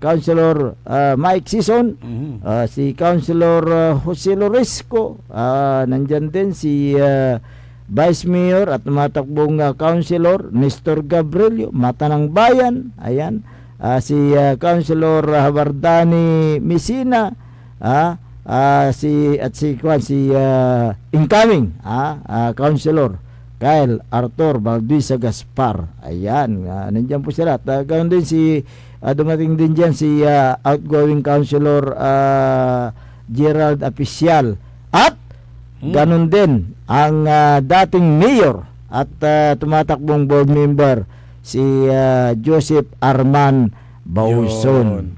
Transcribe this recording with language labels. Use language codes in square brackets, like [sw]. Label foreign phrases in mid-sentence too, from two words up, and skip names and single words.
[tl] Councilor Mike Sison, si Councilor Jose Loresco, nandyan din si Vice Mayor at matakbong Councilor Nestor Gabrielio, Mata ng Bayan. Ayan. Si Councilor Habardani Mesina, si incoming Councilor Kyle Arthur Valdisa Gaspar. Ayan, nandiyan po sila. At ganoon din si dumating din diyan si [en] outgoing councilor [tl] Gerald Apicial. At ganoon din ang dating mayor at tumatakbong [en] board member [tl] si Joseph Arman Bauson.